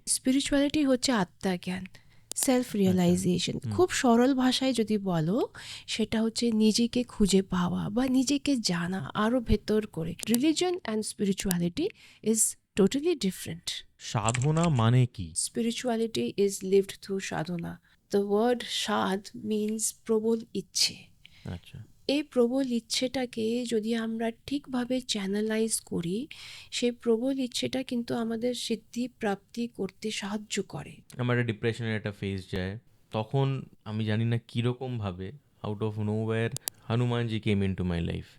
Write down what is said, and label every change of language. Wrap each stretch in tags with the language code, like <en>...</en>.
<bn>Spirituality হচ্ছে আত্মজ্ঞান, self realisation. খুব সরল ভাষায় যদি বলো, সেটা হচ্ছে নিজেকে খুঁজে পাওয়া বা নিজেকে জানা আরও ভেতর করে।</bn> <en>Religion and spirituality is totally different.</en> <bn>সাধনা মানে কি?</bn> <en>Spirituality is lived through sadhana. The word shad means</en> <bn>প্রবল ইচ্ছে। আচ্ছা, এই প্রবল ইচ্ছেটাকে যদি আমরা ঠিকভাবে চ্যানেলাইজ করি, সেই প্রবল ইচ্ছেটা কিন্তু আমাদের সিদ্ধি প্রাপ্তি করতে সাহায্য করে। আমার একটা ডিপ্রেশনের একটা ফেজ যায়, তখন আমি জানি না কীরকমভাবে</bn> <en>Out of nowhere Hanumanji came into my life.</en>